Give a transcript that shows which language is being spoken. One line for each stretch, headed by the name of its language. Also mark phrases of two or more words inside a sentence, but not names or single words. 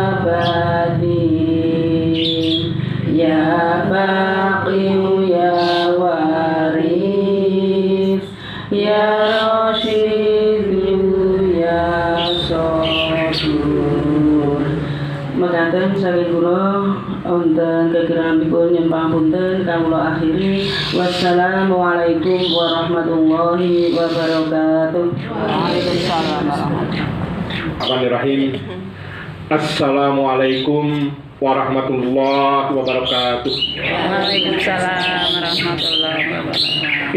Arabic: بديع يا باقي يا وارث يا رشيد يا صبور
Javanese: mekaten saking kula wonten kekiranipun nyembah punten kawula akhiri
Arabic: والسلام عليكم ورحمة الله وبركاته. وعليكم السلام. بسم الله الرحمن الرحيم. السلام عليكم ورحمة الله وبركاته. وعليكم السلام ورحمة الله وبركاته.